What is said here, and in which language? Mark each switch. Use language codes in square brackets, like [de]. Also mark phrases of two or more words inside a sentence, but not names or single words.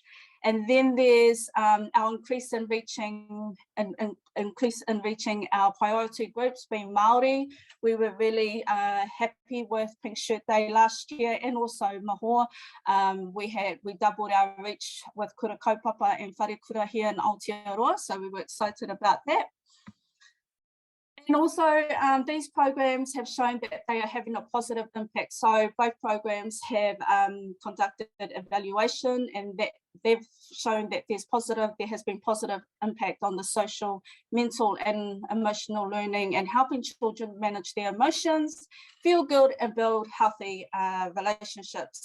[en] And then there's our increase in reaching our priority groups, being Māori. We were really happy with Pink Shirt Day last year, and also mahi. We doubled our reach with [mi] kura kaupapa [en] and wharekura here in Aotearoa, so we were excited about that. And also these programs have shown that they are having a positive impact. So both programs have conducted evaluation, and that they've shown that there has been positive impact on the social, mental and emotional learning, and helping children manage their emotions, feel good and build healthy relationships.